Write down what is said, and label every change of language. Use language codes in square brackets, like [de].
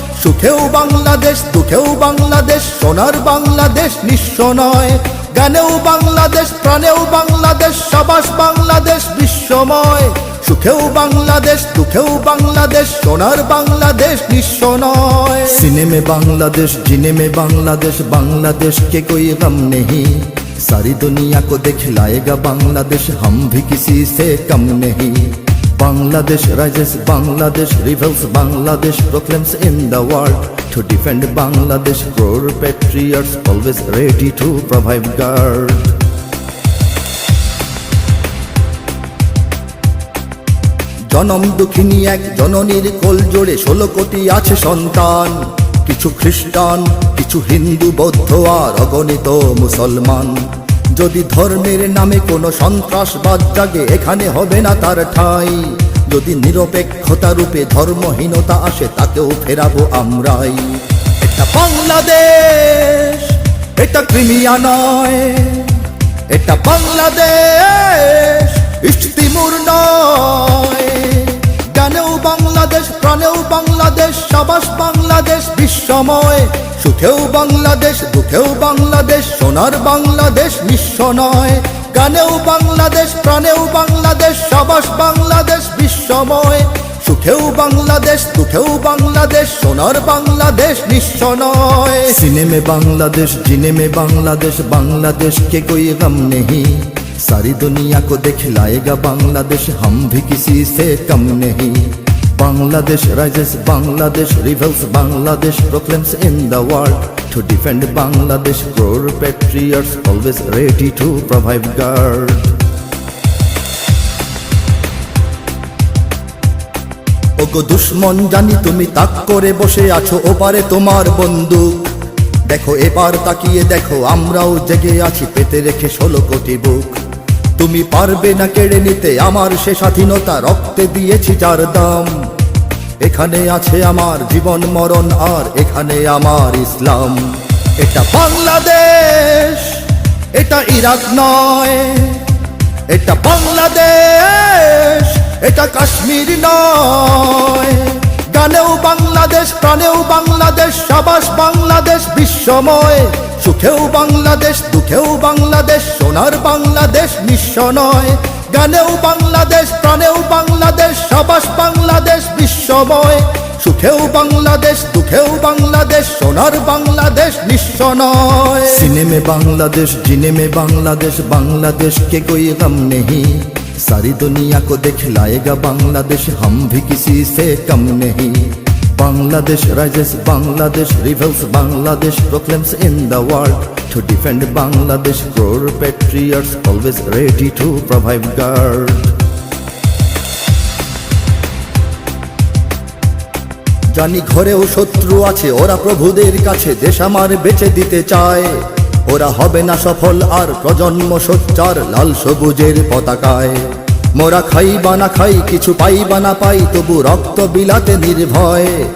[bn] সুখেও বাংলাদেশ, দুঃখেও বাংলাদেশ, সোনার বাংলাদেশ নিঃস্ব নয়। গানেও বাংলাদেশ, প্রাণেও বাংলাদেশ, সাবাস বাংলাদেশ বিশ্বময়। সুখেও বাংলাদেশ, দুঃখেও বাংলাদেশ, সোনার বাংলাদেশ নিঃস্ব নয়। [hi] सीने में बांग्लादेश, जीने में बांग्लादेश, बांग्लादेश के कोई गम नहीं। सारी दुनिया को दिखलाएगा बांग्लादेश, हम भी किसी से कम नहीं। [en] Bangladesh rises, Bangladesh rebels, Bangladesh proclaims in the world to defend Bangladesh. Core patriots always ready to provide guard. [bn] জনম দুঃখিনী এক জননীর কোল জোড়ে 16 কোটি আছে সন্তান। কিছু খ্রিস্টান, কিছু হিন্দু, বৌদ্ধ আর অগণিত মুসলমান। যদি ধর্মের নামে কোনো সন্ত্রাসবাদ জাগে, এখানে হবে না তার ঠাঁই। যদি নিরপেক্ষতা রূপে ধর্মহীনতা আসে, তাকেও ফেরাবো আমরাই। এটা বাংলাদেশ, এটা ক্রিমিয়া নয়। এটা বাংলাদেশ, ইস্ট তিমুর নয়। গানেও বাংলাদেশ, প্রাণেও বাংলাদেশ, সাবাস বাংলাদেশ বিশ্বময়। সুখেও বাংলাদেশ, দুঃখেও বাংলাদেশ, সোনার বাংলাদেশ নিঃস্ব নয়। গানেও বাংলাদেশ, প্রাণেও বাংলাদেশ, সাবাস বাংলাদেশ বিশ্বময়। সুখেও বাংলাদেশ, দুঃখেও বাংলাদেশ, সোনার বাংলাদেশ নিঃস্ব নয়। [hi] सीने में बांग्लादेश, जीने में बांग्लादेश, बांग्लादेश के कोई गम नहीं। सारी दुनिया को दिखलाएगा बांग्लादेश, हम भी किसी से कम नहीं। [en] Bangladesh rises, Bangladesh rebels, Bangladesh proclaims in the world to defend Bangladesh. Core patriots always ready to provide guard. [bn] ওগো দুশ্মন জানি তুমি তাক করে বসে আছো, ওপারে তোমার বন্দুক। দেখো এবার তাকিয়ে দেখো, আমরাও জেগে আছি পেতে রেখে 16 কোটি বুক। তুমি পারবে না কেড়ে নিতে আমার সে স্বাধীনতা, রক্তে দিয়েছি যার দাম। এখানে আছে আমার জীবন মরণ, আর এখানে আমার ইসলাম। এটা বাংলাদেশ, এটা ইরাক নয়। এটা বাংলাদেশ, এটা কাশ্মীর নয়। গানেও বাংলাদেশ, প্রাণেও বাংলাদেশ, সাবাস বাংলাদেশ বিশ্বময়। সুখেও বাংলাদেশ, দুঃখেও বাংলাদেশ, সোনার বাংলাদেশ নিঃস্ব নয়। গানেও বাংলাদেশ, প্রাণেও বাংলাদেশ, সাবাস বাংলাদেশ বিশ্বময়। সুখেও বাংলাদেশ, দুঃখেও বাংলাদেশ, সোনার বাংলাদেশ নিঃস্ব নয়। [hi] सीने में बांग्लादेश, जीने में बांग्लादेश, बांग्लादेश के कोई गम नहीं। सारी दुनिया को दिखलाएगा बांग्लादेश, हम भी किसी से कम नहीं। [en] Bangladesh rises, Bangladesh rebels, Bangladesh proclaims in the world to defend Bangladesh. Core patriots always ready to provide guard. [bn] জানি ঘরেও শত্রু আছে, ওরা প্রভুদের কাছে দেশ আমার বেচে দিতে চায়। ওরা হবে না সফল আর প্রজন্ম সোচ্চার লাল সবুজের পতাকায়। মোরা খাই বা না খাই, কিছু পাই বা না পাই, তবু রক্ত বিলাতে নির্ভয়।